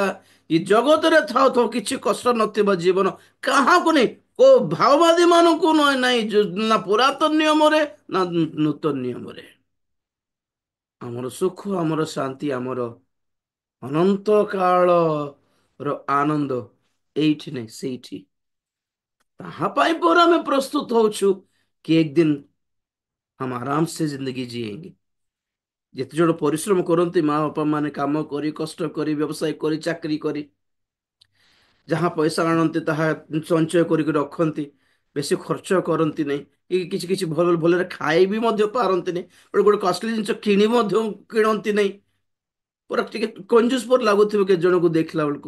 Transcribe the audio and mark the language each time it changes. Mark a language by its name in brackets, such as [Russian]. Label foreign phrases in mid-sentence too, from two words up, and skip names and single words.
[Odia] ଏ ଜଗତରେ ଥାଉ ଥାଉ କିଛି କଷ୍ଟ ନଥିବା ଜୀବନ କାହାକୁ ନେଇ, କୋ ଭାଓବାଦୀ ମାନଙ୍କୁ ନୁହେଁ, ନାଇଁ ନା ପୁରାତନ ନିୟମରେ ନା ନୂତନ ନିୟମରେ। ଆମର ସୁଖ, ଆମର ଶାନ୍ତି, ଆମର ଅନନ୍ତ କାଳର ଆନନ୍ଦ ଏଇଠି ନାହିଁ ସେଇଠି। ତାହା ପାଇଁ ପରେ ଆମେ ପ୍ରସ୍ତୁତ ହଉଛୁ [Hindi] कि एक दिन हम आराम से जिंदगी जिएंगे। [Odia] ଯେତେ ଜଣ ପରିଶ୍ରମ କରନ୍ତି ମା ବାପା ମାନେ, କାମ କରି କଷ୍ଟ କରି ବ୍ୟବସାୟ କରି ଚାକିରି କରି ଯାହା ପଇସା ଆଣନ୍ତି ତାହା ସଞ୍ଚୟ କରିକି ରଖନ୍ତି, ବେଶୀ ଖର୍ଚ୍ଚ କରନ୍ତି ନାହିଁ, କିଛି କିଛି ଭଲ ଭଲରେ ଖାଇ ବି ମଧ୍ୟ ପାରନ୍ତିନି, ଗୋଟେ ଗୋଟେ କଷ୍ଟଲି ଜିନିଷ କିଣି ମଧ୍ୟ କିଣନ୍ତି ନାହିଁ, ପୁରା ଟିକେ କଞ୍ଜୁସ ପରି ଲାଗୁଥିବ କେତେ ଜଣଙ୍କୁ ଦେଖିଲା ବେଳକୁ।